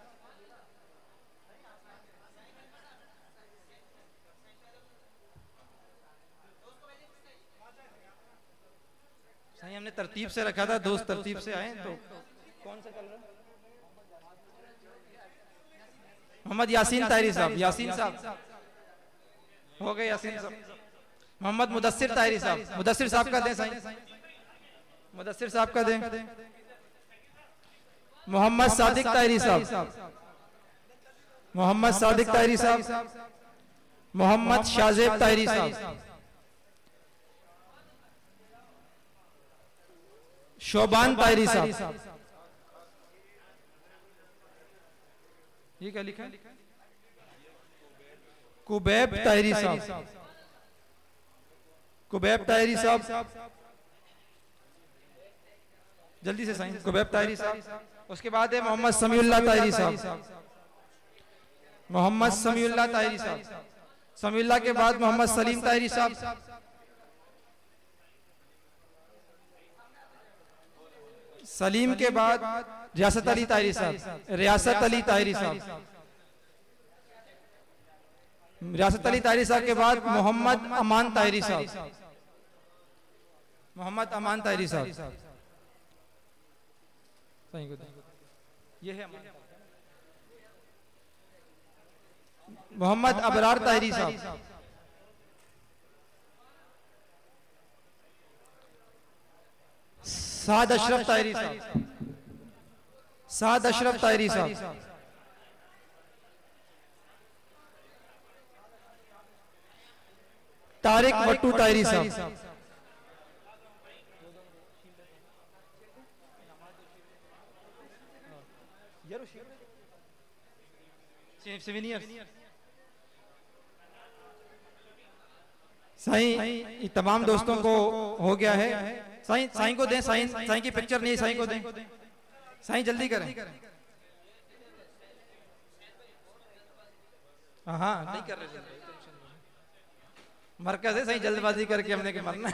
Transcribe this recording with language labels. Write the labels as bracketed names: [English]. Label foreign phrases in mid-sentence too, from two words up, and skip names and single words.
[Urdu] صحیح، ہم نے ترتیب سے رکھا تھا، دوست ترتیب سے آئے تو کون سا چل رہا ہے? محمد یاسین طاہری صاحب، یاسین صاحب ہو گئے، یاسین صاحب. محمد مدثر طاہری صاحب، مدثر صاحب کا دیں صحیح، مدثر صاحب کا دیں. محمد صادق طاہری صاحب، محمد صادق طاہری صاحب. محمد شازیب طاہری صاحب. شعبان طاہری صاحب. یہ کیا لکھا ہے? قبیب طاہری صاحب، قبیب طاہری صاحب. جلدی سے سائن، قبیب طاہری صاحب. اس کے بعد ہے محمد سمیع اللہ طاہری صاحب، محمد سمیع اللہ طاہری صاحب. سمیع اللہ کے بعد محمد سلیم طاہری صاحب. سلیم کے بعد ریاست علی طاہری صاحب، ریاست علی طاہری صاحب. ریاست علی طاہری صاحب کے بعد محمد امان طاہری صاحب، محمد امان طاہری صاحب. یہ ہے محمد ابرار طاہری صاحب. سعد اشرف طاہری صاحب، سعد اشرف طاہری صاحب. طارق وٹو طاہری صاحب. سائیں تمام دوستوں کو ہو گیا ہے. سائیں، سائیں کو دیں، سائیں، سائیں کی پکچر نہیں، سائیں کو دیں. سائیں جلدی کریں. ہاں نہیں کر رہے، مرکز ہے، سائیں جلد بازی کر کے ہم نے کے مرنا.